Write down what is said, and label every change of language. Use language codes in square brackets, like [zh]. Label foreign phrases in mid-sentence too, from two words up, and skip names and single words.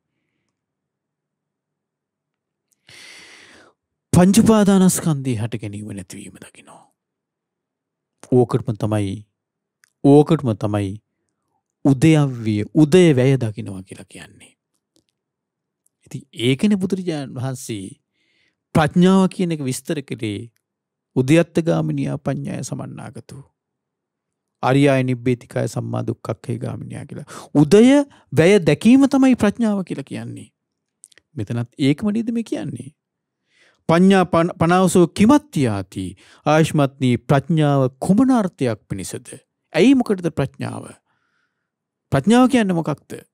[si] පංච උපාදානස්කන්ධේ හට ගැනීම නැතිවීම දකින්නවා. ඕකටම තමයි උදය වැය දකින්නවා කියලා කියන්නේ. ඉතින් ඒකනේ බුදුරජාණන් වහන්සේ ප්‍රඥාව කියන එක විස්තර කළේ [pi] උද්‍යත්තගාමිනිය පඤ්ඤාය සමන්නාගතෝ ආර්යය නිබ්බේතිකාය සම්මා දුක්ඛක්ඛේ ගාමිනිය [si] කියලා. උදය වැය දැකීම තමයි ප්‍රඥාව කියලා කියන්නේ. මෙතනත් ඒකම නේද මේ කියන්නේ. [pi] පඤ්ඤා පනවසෝ කිමත්‍යාති ආයෂ්මත්නි [si] ප්‍රඥාව කුමන අර්ථයක් පිණිසද? ඇයි මොකටද ප්‍රඥාව? ප්‍රඥාව කියන්නේ මොකක්ද?